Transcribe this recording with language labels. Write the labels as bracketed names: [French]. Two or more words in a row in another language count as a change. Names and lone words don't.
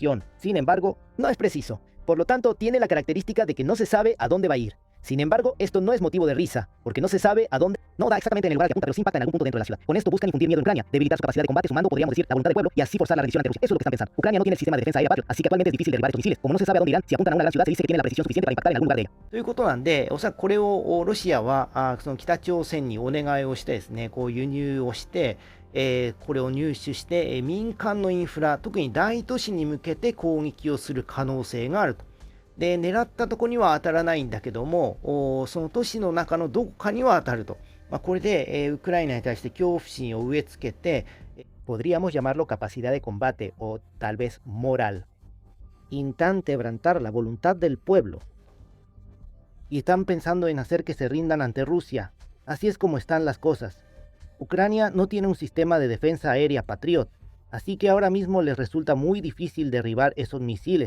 [Spanish] Sin embargo, no es preciso. Por lo tanto, tiene la característica de que no se sabe a dónde va a ir. Sin embargo, esto no es motivo de risa, porque no se sabe a dónde, no da exactamente en el lugar que apunta, pero sí impacta en algún punto dentro de la ciudad. Con esto buscan infundir miedo en Ucrania, debilitar su capacidad de combate, sumando, podríamos decir, la voluntad del pueblo, y así forzar la rendición ante Rusia. Eso es lo que están pensando. Ucrania no tiene el sistema de defensa aérea Patriot, así que actualmente es difícil derribar estos misiles. Como no se sabe a dónde irán, si apuntan a una gran ciudad, se dice que tienen la precisión suficiente para impactar en algún lugar de ella. [Japanese] ということなんで、おそらくこれをロシアはその北朝鮮にお願いをしてですね、こう輸入をして、これを入手して、民間のインフラ、特に大都市に向けて攻撃をする可能性があると。で、狙ったところには当たらないんだけども、その都市の中のどこかには当たると。これで、ウクライナに対して恐怖心を植え付けて、 [Spanish] Podríamos llamarlo capacidad de combate o tal vez moral. Intentan quebrantar la voluntad del pueblo. Y están pensando en hacer que se rindan ante Rusia. Así es como están las cosas. Ucrania no tiene un sistema de defensa aérea Patriot, así que ahora mismo les resulta muy difícil derribar esos misiles.